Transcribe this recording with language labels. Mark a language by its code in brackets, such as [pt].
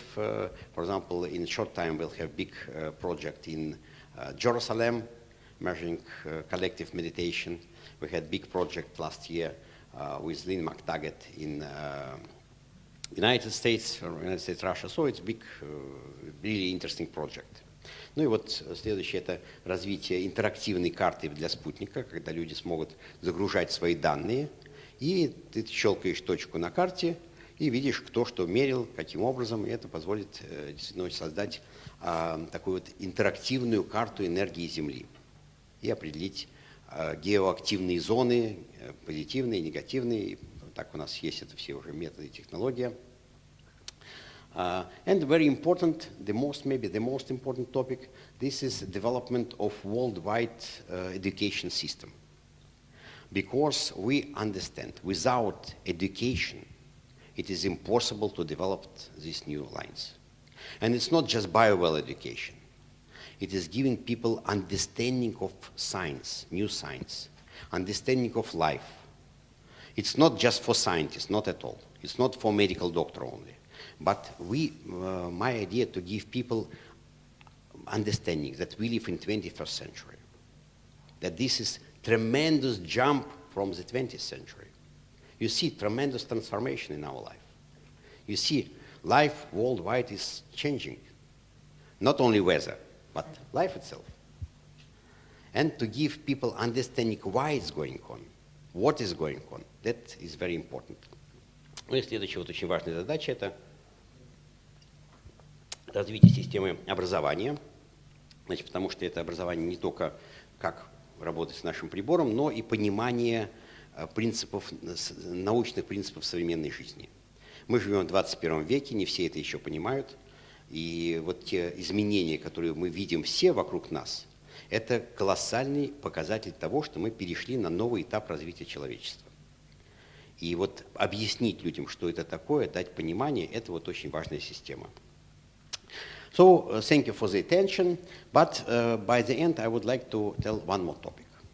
[en] For example, in a short time we'll have big project in Jerusalem, measuring collective meditation. We had big project last year with Lynn McTaggart in United States, Russia. So it's big, really interesting project. [ru] Ну и вот следующее – это развитие интерактивной карты для спутника, когда люди смогут загружать свои данные, и ты щелкаешь точку на карте и видишь, кто что мерил, каким образом, и это позволит действительно создать такую вот интерактивную карту энергии Земли и определить геоактивные зоны, позитивные, негативные. Так у нас есть это все уже методы и технология. [en] And very important, maybe the most important topic, this is development of worldwide education system. Because we understand, without education, it is impossible to develop these new lines. And it's not just bio-well education. It is giving people understanding of science, new science, understanding of life. It's not just for scientists, not at all. It's not for medical doctor only. But my idea to give people understanding that we live in 21st century, that this is tremendous jump from the 20th century. You see tremendous transformation in our life. You see life worldwide is changing. Not only weather, but life itself. And to give people understanding why it's going on, what is going on, that is very important. [ru] Ну и следующая вот очень важная задача – это развитие системы образования. Значит, потому что это образование не только как работать с нашим прибором, но и понимание принципов, научных принципов современной жизни. Мы живем в 21 веке, не все это еще понимают. И вот те изменения, которые мы видим все вокруг нас, это колоссальный показатель того, что мы перешли на новый этап развития человечества. И вот объяснить людям, что это такое, дать понимание, это вот очень важная система. [en] So, thank you for the attention, but by the end I would like to tell one more topic.